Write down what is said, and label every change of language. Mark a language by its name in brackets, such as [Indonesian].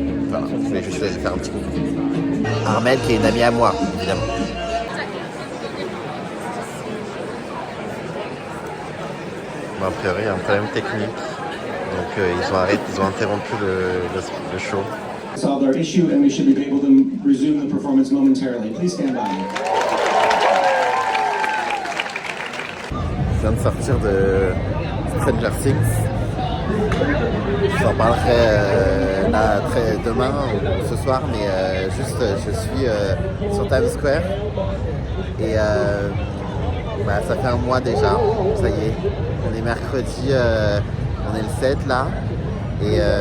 [French] Voilà, je voulais juste faire un petit coucou. Armel qui est une amie à moi, évidemment. Bon, a priori, il y a un problème technique. Donc ils ont interrompu le show. [English] Solve our issue and we should be able to resume the performance momentarily. Please stand by. [French] Je viens de sortir de Stranger Things. Je vous en parlerai là, demain ou ce soir, mais juste je suis sur Times Square et ça fait un mois déjà, ça y est, on est mercredi, on est le 7 là, et